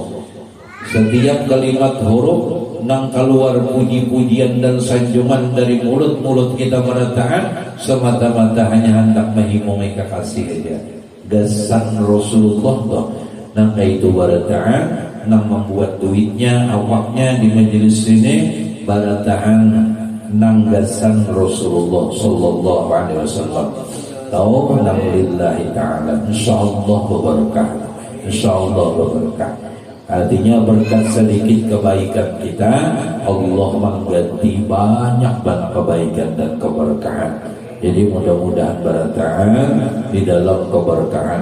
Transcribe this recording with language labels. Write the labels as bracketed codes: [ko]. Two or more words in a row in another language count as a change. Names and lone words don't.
[bjn] Setiap kalimat huruf nang keluar puji-pujian dan sanjungan dari mulut-mulut kita bertahan semata-mata hanya hendak menghimpungi kekasih aja. Gasan Rasulullah toh nang itu bertahan nang membuat duitnya awaknya di majelis ini bertahan nang gasan Rasulullah [ar] صلى الله عليه وسلم. [bjn] Tahu nang [ar] لله تعالى [bjn] insyaallah berkah. Insyaallah berkah. Artinya berkat sedikit kebaikan kita Allah mengganti banyak kebaikan dan keberkahan. Jadi mudah-mudahan bertahan di dalam keberkahan.